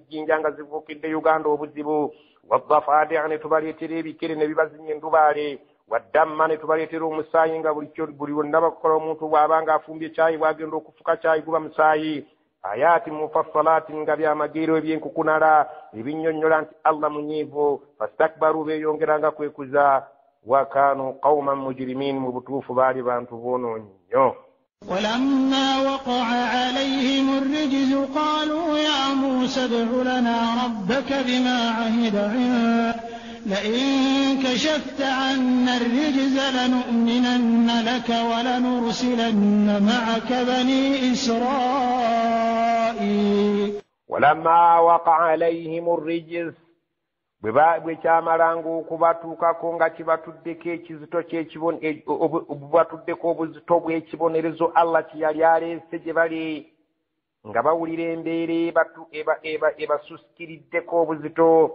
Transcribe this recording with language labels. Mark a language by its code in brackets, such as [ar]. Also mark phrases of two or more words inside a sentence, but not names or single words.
[lg] jjinja nga zifuukidde Uganda obuzibu waddafaadi'a ne tubaleetera ebikere ne bibazinya endubaale waddamma ne tubaleetera omusaayi nga buli wonna bakola omuntu bw'abanga afumbye caayi bw'agenda okufuka caayi guba musaayi [ar] آيات مفصلات [lg] nga byamagero ebyenkukunala ebinnyonnyola nti Allah munyiivu fastakbaru beeyongeranga kwekuza [ar] وكانوا قوما مجرمين [lg] mu butuufu baali bantu boonoonyi nnyo. [ar] ولما وقع عليهم الرجز قالوا يا موسى ادع لنا ربك بما عهد عندك لئن كشفت عنا الرجز لنؤمنن لك ولنرسلن معك بني إسرائيل. ولما وقع عليهم الرجز [lg] bwe kyamalanga okubatuukako nga kibatuddeko ekizito bubatuddeko obuzito bw'ekibonerezo Allah kye yali aleese gye bali nga bawulira embeera ebasusikiriddeko obuzito.